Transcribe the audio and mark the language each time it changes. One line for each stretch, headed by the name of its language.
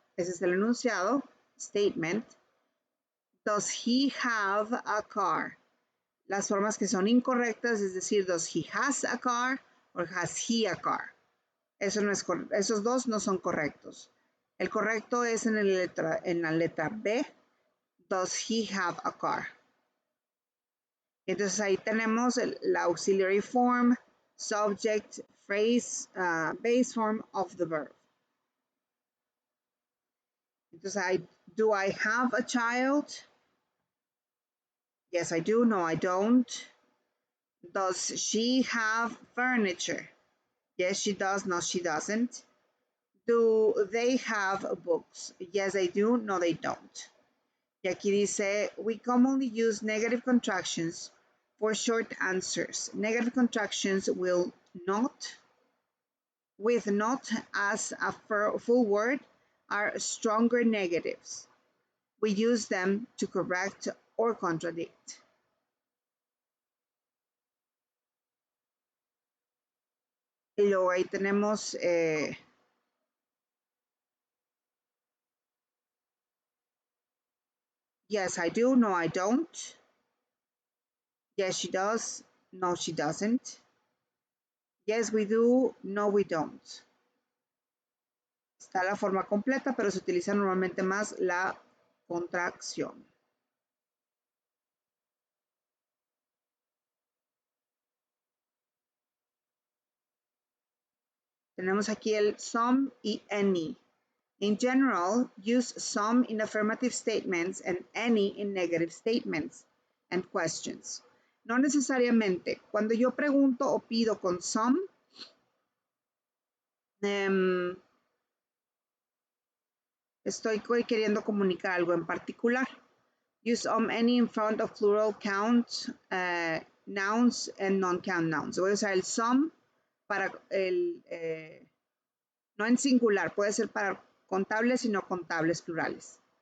Spanish: Ese es el enunciado, statement.
English: Does he have a car?
Spanish: Las formas que son incorrectas, es decir,
English: does he has a car or has he a car?
Spanish: Eso no es esos dos no son correctos. El correcto es en la letra B.
English: Does he have a car?
Spanish: Entonces ahí tenemos la
English: auxiliary form, subject, phrase, base form of the verb. Entonces, do I have a child? Yes, I do. No, I don't. Does she have furniture? Yes, she does. No, she doesn't. Do they have books? Yes, they do. No, they don't.
Spanish: Y aquí dice,
English: we commonly use negative contractions for short answers. Negative contractions will not, with not as a full word, are stronger negatives. We use them to correct or contradict.
Spanish: Y luego ahí tenemos
English: yes, I do. No, I don't. Yes, she does. No, she doesn't. Yes, we do. No, we don't.
Spanish: Está la forma completa, pero se utiliza normalmente más la contracción. Tenemos aquí el some y any.
English: In general, use some in affirmative statements and any in negative statements and questions.
Spanish: No necesariamente. Cuando yo pregunto o pido con some, Estoy queriendo comunicar algo en particular.
English: Use any in front of plural count nouns and non-count nouns.
Spanish: Voy a usar el some para el, no en singular, puede ser para contables y no contables plurales.